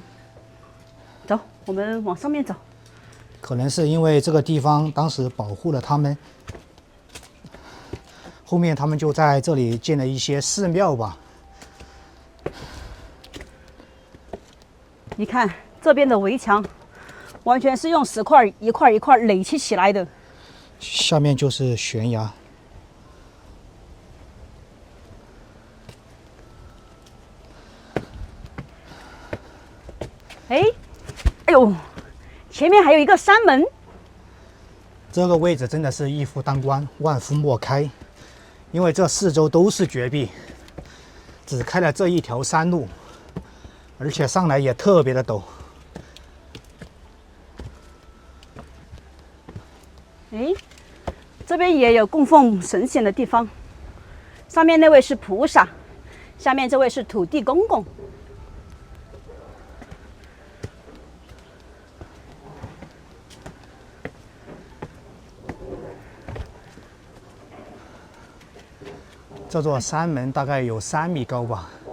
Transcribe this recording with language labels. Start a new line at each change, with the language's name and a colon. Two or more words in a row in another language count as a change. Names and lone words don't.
Chinese: 走，我們往上面走。可能是因為這個地方當時保護了他們，後面他們就在這裡建了一些寺廟吧。你看這邊的圍牆，完全是用石塊一塊一塊壘砌起來的。下面就是懸崖。哎呦，前面還有一個山門。這個位置真的是一夫當關，萬夫莫開，因為這四周都是絕壁，只開了這一條山路。而且上來也特別的陡。哎，這邊也有供奉神仙的地方，上面那位是菩薩，下面這位是土地公公。這座山門大概有3米高吧。